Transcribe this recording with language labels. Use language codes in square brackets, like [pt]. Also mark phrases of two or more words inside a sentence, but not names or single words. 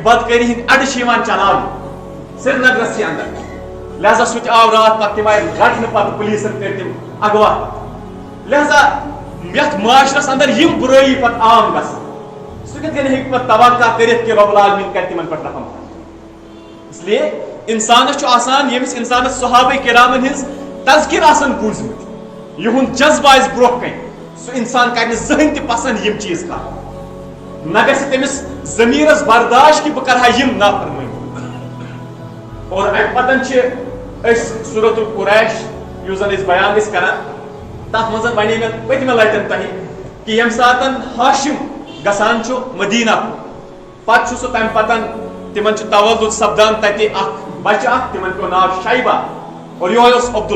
[ks] بدکٲری ہٕنٛدۍ اڈٕ چھِ یِوان چلاونہٕ سرینگرسٕے انٛدر لہذا سُہ تہِ آو راتھ پتہٕ تِم آیہِ رٹنہٕ پتہٕ پُلیٖسن کٔرۍ تِم اغوا لہذا یتھ معاشرس انٛدر یِم بُرٲیی پتہٕ عام گژھان سُہ کِتھ کٔنۍ ہیٚکہِ پتہٕ توقع کٔرِتھ کہ رۄب العالمیٖن کرِ تِمن پٮ۪ٹھ رحم [ur] اس لیے [ks] انسانس چھُ آسان ییٚمِس انسانس صحابہ کرامن ہٕنٛز تذکر آسان بوٗزمٕتۍ یِہُنٛد جذبہٕ آسہِ برونٛہہ کَنہِ سُہ انسان کرِ نہٕ زٕہٕنۍ تہِ پسنٛد یِم چیٖز کرُن نہ گژھِ تٔمِس ضمیٖرس برداشت کہ بہٕ کرٕ ہا یِم نافرمٲنی اور امہِ پتہٕ چھِ أسۍ سورۃ القریش یُس زن أسۍ بیان ٲسۍ کران تتھ منٛز ونے مےٚ پٔتمہِ لٹہِ تۄہہِ کہ ییٚمہِ ساتہٕ ہاشم گژھان چھُ مدیٖنہ پتہٕ چھُ سُہ تمہِ پتہٕ تِمن چھُ تولُد سپدان تتہِ اکھ بچہٕ اکھ تِمن پیوٚو ناو شیبہ اور یِہوے اوس